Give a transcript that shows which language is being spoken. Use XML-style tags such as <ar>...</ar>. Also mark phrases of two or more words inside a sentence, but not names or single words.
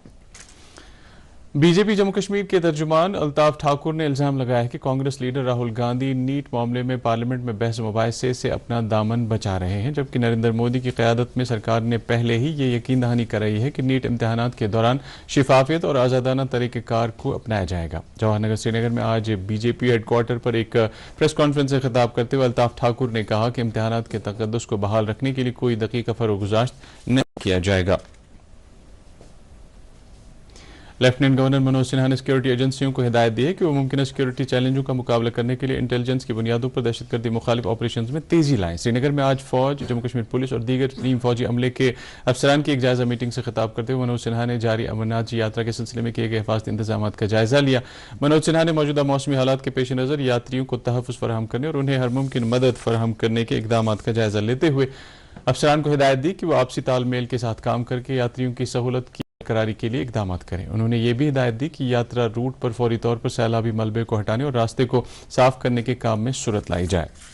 <ur>بی جے پی جموں کشمیر کے ترجمان الطاف ٹھاکر نے الزام لگایا ہے کہ کانگریس لیڈر راہل گاندھی نیٹ معاملے میں پارلیمنٹ میں بحث مباحثے سے اپنا دامن بچا رہے ہیں، جبکہ نریندر مودی کی قیادت میں سرکار نے پہلے ہی یہ یقین دہانی کرائی ہے کہ نیٹ امتحانات کے دوران شفافیت اور آزادانہ طریقہ کار کو اپنایا جائے گا۔ جواہر نگر سری نگر میں آج بی جے پی ہیڈ کوارٹر پر ایک پریس کانفرنس سے خطاب کرتے ہوئے الطاف ٹھاکر نے کہا کہ امتحانات کے تقدس کو بحال رکھنے کے لیے کوئی دقیقہ فروگزاشت نہیں کیا جائے گا۔ لیفٹیننٹ گورنر منوج سنہا نے سیکیورٹی ایجنسیوں کو ہدایت دی ہے کہ وہ ممکنہ سیکیورٹی چیلنجوں کا مقابلہ کرنے کے لیے انٹیلیجنس کی بنیادوں پر دہشت گردی مخالف آپریشنز میں تیزی لائیں۔ سری نگر میں آج فوج، جموں کشمیر پولیس اور دیگر نیم فوجی عملے کے افسران کی ایک جائزہ میٹنگ سے خطاب کرتے ہوئے منوج سنہا نے جاری امرناتھ جی یاترا کے سلسلے میں کیے گئے حفاظتی انتظامات کا جائزہ لیا۔ منوج سنہا نے موجودہ موسمی حالات کے پیش نظر یاتریوں کو تحفظ فراہم کرنے اور انہیں ہر ممکن مدد فراہم کرنے کے اقدامات کا جائزہ لیتے ہوئے افسران کو ہدایت دی کہ وہ آپسی تال میل کے ساتھ کام کر کے یاتریوں کی سہولت کی برقراری کے لیے اقدامات کریں۔ انہوں نے یہ بھی ہدایت دی کہ یاترا روٹ پر فوری طور پر سیلابی ملبے کو ہٹانے اور راستے کو صاف کرنے کے کام میں سرعت لائی جائے۔</ur>